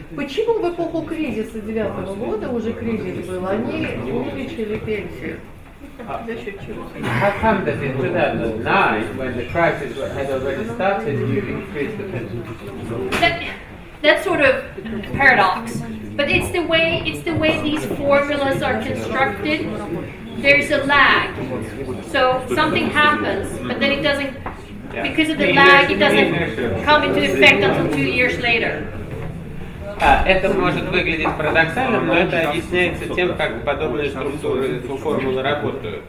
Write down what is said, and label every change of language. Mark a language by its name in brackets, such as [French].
[Russian] Почему в эпоху кризиса 9-го года, уже кризис был, они увеличили пенсию? За счет чего? [English] How come that in 2009, when the crisis had already started, you increased the pension? That's sort of paradox, but it's the way these formulas are constructed. There's a lag, so something happens, but then it doesn't. Because of the lag, it doesn't come into effect until 2 years later. [Russian] Это может выглядеть парадоксальным, но это объясняется тем, как подобные структуры, формулы работают.